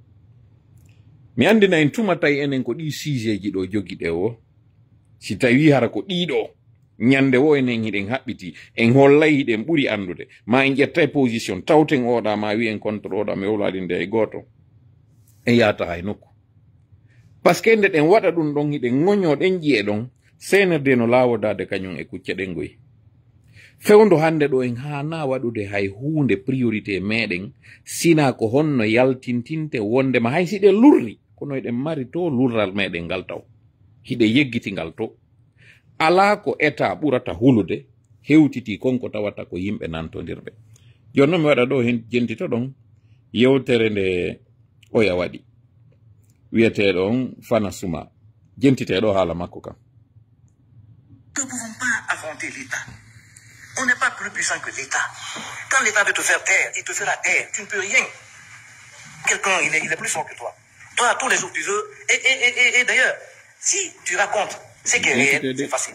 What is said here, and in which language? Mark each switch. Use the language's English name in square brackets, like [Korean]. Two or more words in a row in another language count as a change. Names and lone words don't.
[Fula] Mi andina en tuma tawi enen ko ɗi sujet ji ɗo jogiɗe o si tawi hara ko ɗiɗo ñande wo enen hiɗen haɓɓiti en hollay hiɗen ɓuri andude ma en ƴettay position tawten oɗa ma wi en contre oɗa mi howlade nde e goto en yata hay nokku [French] par ce que [Fula] nde ɗen waɗa ɗum ɗon hiɗen ŋoño ɗen ƴiye ɗon senerde no lawodade kañum e kucce ɗen goyi. Fewndo hande ɗo en hana waɗude hay hunde priorité meɗen sina ko honno yaltintinte wondema hay siɗen lurri kono eɗen mari to lurral meɗen ngal taw hiɗe yeggiti ngal to ala ko état ɓurata hulude hewtiti konko tawata ko yimɓe nantodirɓe. Joni noon mi waɗa ɗo hen jentito ɗon yewtere nde oya waɗi wiyeteɗon Fana Suma jentiteɗo haala makko kam. [French] Nous ne pouvons pas affronter l'État. On n'est pas plus puissant que l'État. Quand l'État veut te faire taire, il te fera taire. Tu ne peux rien. Quelqu'un, il est plus fort que toi. Toi, tous les jours, tu veux. Et d'ailleurs, si tu racontes ce qui est réel, c'est facile.